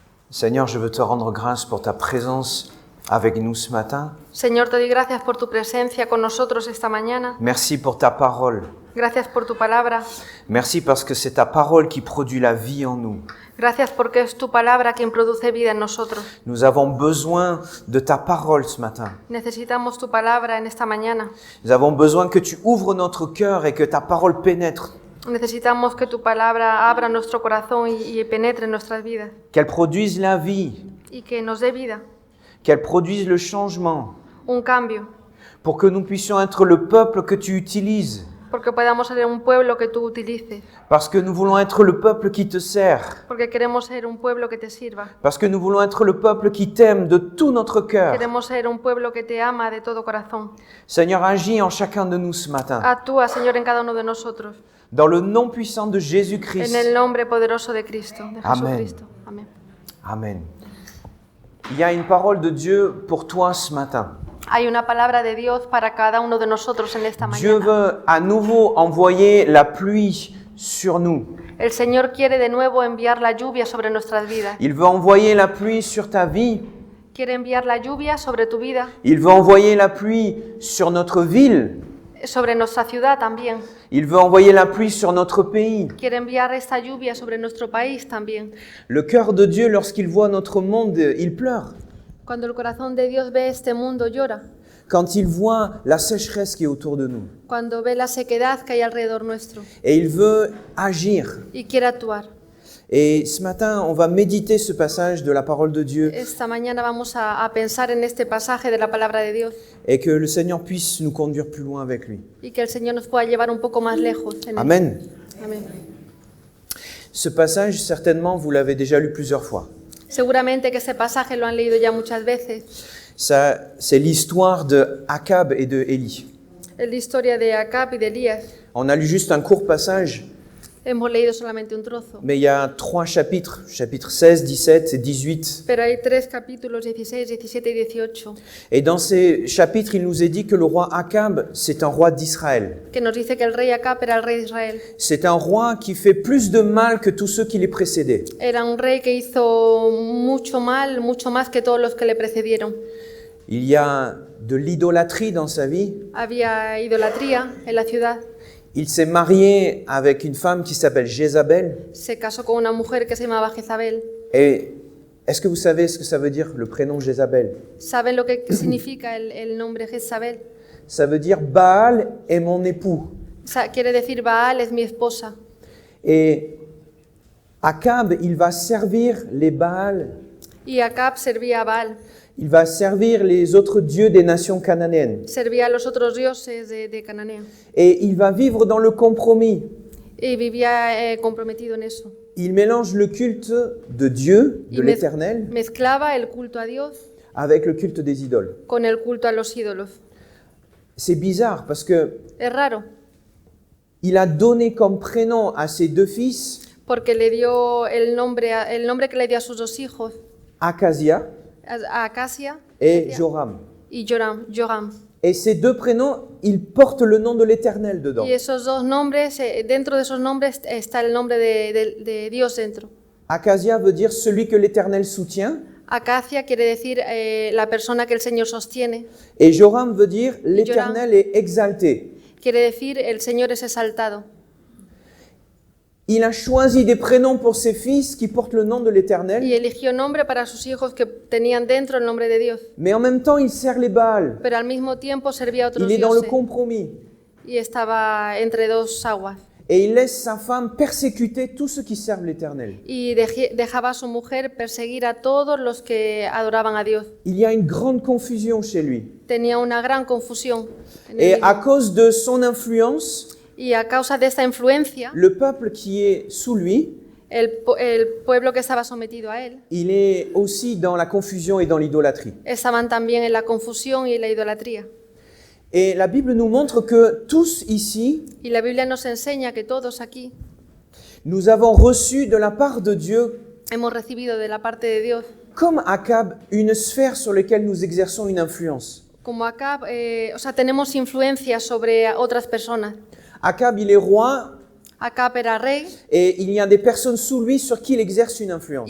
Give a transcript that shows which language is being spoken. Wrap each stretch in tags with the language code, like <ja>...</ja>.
<fr>Seigneur, je veux te rendre grâce pour ta présence avec nous ce matin.</fr> <es>Señor, te doy gracias por tu presencia con nosotros esta mañana.</es> <fr>Merci pour ta parole.</fr> <es>Gracias por tu palabra.</es> <fr>Merci parce que c'est ta parole qui produit la vie en nous.</fr> <es>Gracias porque es tu palabra quien produce vida en nosotros.</es> <fr>Nous avons besoin de ta parole ce matin.</fr> <es>Necesitamos tu palabra en esta mañana.</es> <fr>Nous avons besoin que tu ouvres notre cœur et que ta parole pénètre.</fr> <es>Necesitamos que tu palabra abra nuestro corazón y penetre en nuestras vidas.</es> <fr>Qu'elle produise la vie.</fr> <es>Y que nos dé vida.</es> <fr>Qu'elle produise le changement.</fr> <es>Un cambio.</es> <fr>Pour que nous puissions être le peuple que tu utilises.</fr> <es>Porque podamos ser un pueblo que tú utilices.</es> <fr>Parce que nous voulons être le peuple qui te sert.</fr> <es>Porque queremos ser un pueblo que te sirva.</es> <fr>Parce que nous voulons être le peuple qui t'aime de tout notre cœur.</fr> <es>Queremos ser un pueblo que te ama de todo corazón.</es> <fr>Seigneur, agis en chacun de nous ce matin.</fr> <es>Actúa, Señor, en cada uno de nosotros.</es> <fr>Dans le nom puissant de Jésus-Christ.</fr> <es>En el nombre poderoso de Cristo, de</es> <fr>Amen.</fr> <es>Jesucristo. Amén.</es> <fr>Amen. Il y a une parole de Dieu pour toi ce matin.</fr> <es>Hay una palabra de Dios para cada uno de nosotros en esta</es> <fr>Dieu</fr> <es>mañana.</es> <fr>veut à nouveau envoyer la pluie sur nous.</fr> <es>El Señor quiere de nuevo enviar la lluvia sobre nuestras vidas.</es> <fr>Il veut envoyer la pluie sur ta vie.</fr> <es>Quiere enviar la lluvia sobre tu vida.</es> <fr>Il veut envoyer la pluie sur notre ville.</fr> <es>sobre nuestra ciudad también.</es> <fr>Il veut envoyer la pluie sur notre pays.</fr> <es>Quiere enviar esta lluvia sobre nuestro país también.</es> <fr>Le cœur de Dieu, lorsqu'il voit notre monde, il pleure.</fr> <es>Cuando el corazón de Dios ve este mundo, llora.</es> <fr>Quand il voit la sécheresse qui est autour de nous.</fr> <es>Cuando ve la sequedad que hay alrededor nuestro.</es> <fr>Et il veut agir.</fr> <es>Y quiere actuar.</es> <fr>Et ce matin, on va méditer ce passage de la parole de Dieu</fr> <es>Esta mañana vamos a pensar en este pasaje de la palabra de Dios</es> <fr>et que le Seigneur puisse nous conduire plus loin avec lui.</fr> <es>y que el Señor nos pueda llevar un poco más lejos. En él.</es> <fr>Amen.</fr> <es>Amén.</es> <fr>Ce passage, certainement, vous l'avez déjà lu plusieurs fois.</fr> <es>Seguramente que este pasaje lo han leído ya muchas veces.</es> <fr>Ça, c'est l'histoire de Akab et de Élie.</fr> <es>Es la historia de Acab y de Elías.</es> <fr>On a lu juste un court passage,</fr> <es>Hemos leído solamente un trozo.</es> <fr>mais il y a 3 chapitres, chapitres 16, 17 et 18.</fr> <es>Pero hay 3 capítulos, 16, 17 y 18,</es> <fr>Et dans ces chapitres, il nous est dit que le roi Akab, c'est un roi d'Israël.</fr> <es>que nos dice que el rey Acab era el rey de Israel.</es> <fr>C'est un roi qui fait plus de mal que tous ceux qui les précédaient.</fr> <es>Era un rey que hizo mucho mal, mucho más que todos los que le precedieron.</es> <fr>Il y a de l'idolâtrie dans sa vie.</fr> <es>Había idolatría en la ciudad.</es> <fr>Il s'est marié avec une femme qui s'appelle Jézabel.</fr> <es>Se casó con una mujer que se llamaba Jezabel.</es> <fr>Et est-ce que vous savez ce que ça veut dire, le prénom Jézabel?</fr> <es>¿Saben lo que significa el nombre Jezabel?</es> <fr>Ça veut dire Baal est mon époux.</fr> <es>Quiere decir Baal es mi esposa.</es> <fr>Et Akab, il va servir les Baals.</fr> <es>Y Acab servía a Baal.</es> <fr>Il va servir les autres dieux des nations cananéennes.</fr> <es>Servía a los otros dioses de Cananea.</es> <fr>Et il va vivre dans le compromis.</fr> <es>Y vivía comprometido en eso.</es> <fr>Il mélange le culte de Dieu, de</fr> <es>Y</es> <fr>l'Éternel,</fr> <es>mezclaba el culto a Dios</es> <fr>avec le culte des idoles.</fr> <es>con el culto a los ídolos.</es> <fr>C'est bizarre parce que</fr> <es>Es raro,</es> <fr>il a donné comme prénom à ses 2 fils</fr> <es>porque le dio el nombre que le dio a sus 2 hijos,</es> <fr>Akazia</fr> <es>a Acasia</es> <fr>et Joram.</fr> <es>y Joram.</es> <fr>Et ces 2 prénoms, ils portent le nom de l'Éternel dedans.</fr> <es>Y esos 2 nombres, dentro de esos nombres está el nombre de Dios dentro.</es> <fr>Akazia veut dire celui que l'Éternel soutient,</fr> <es>Acacia quiere decir la persona que el Señor sostiene.</es> <fr>et Joram veut dire l'Éternel est exalté.</fr> <es>Quiere decir el Señor es exaltado.</es> <fr>Il a choisi des prénoms pour ses fils qui portent le nom de</fr> <es>Y</es> <fr>l'Éternel,</fr> <es>eligió nombre para sus hijos que tenían dentro el nombre de Dios.</es> <fr>mais en même temps, il sert les Baals.</fr> <es>Pero al mismo tiempo servía a otros</es> <fr>Il est dans le</fr> <es>dioses.</es> <fr>compromis.</fr> <es>Y estaba entre 2 aguas.</es> <fr>Et il laisse sa femme persécuter tous ceux qui servent l'Éternel.</fr> <es>Y dejaba a su mujer perseguir a todos los que adoraban a Dios.</es> <fr>Il y a une grande confusion chez lui.</fr> <es>Tenía una gran confusión. En</es> <fr>Et</fr> <es>él</es> <fr>à</fr> <es>mismo.</es> <fr>cause de son influence,</fr> <es>Y a causa de esta influencia,</es> <fr>le peuple qui est sous lui,</fr> <es>el pueblo que estaba sometido a él,</es> <fr>il est aussi dans la confusion et dans l'idolâtrie.</fr> <es>estaban también en la confusión y en la idolatría.</es> <fr>Et la Bible nous montre que tous ici,</fr> <es>Y la Biblia nos enseña que todos aquí</es> <fr>nous avons reçu de la part de Dieu,</fr> <es>hemos recibido de la parte de Dios,</es> <fr>comme Akab, une sphère sur laquelle nous exerçons une influence.</fr> <es>como acá, tenemos influencia sobre otras personas.</es> <fr>Akab, il est roi,</fr> <es>Acab era rey</es> <fr>et il y a des personnes sous lui sur qui il exerce une influence.</fr>